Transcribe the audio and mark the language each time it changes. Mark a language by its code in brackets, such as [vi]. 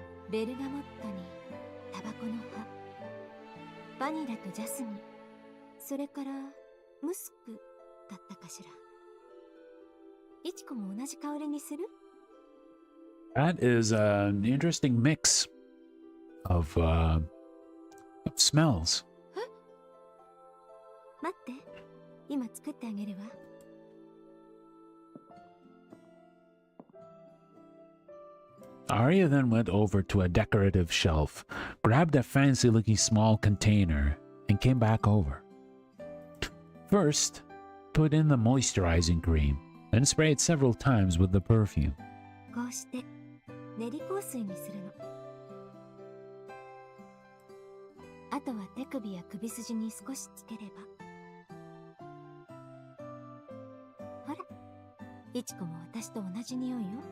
[ja] ベルガモットにタバコの葉、バニラとジャスミン、それからムスクだったかしら。イチコも同じ香りにする？ [en] That is an interesting mix of smells. [ja] 待って、今作ってあげるわ。 [en] Arya then went over to a decorative shelf, grabbed a fancy-looking small container, and came back over. First, put in the moisturizing cream, then spray it several times with the perfume. [ja] こうして練り香水にするの。あとは手首や首筋に少しつければ。ほら、イチコも私と同じ匂いよ。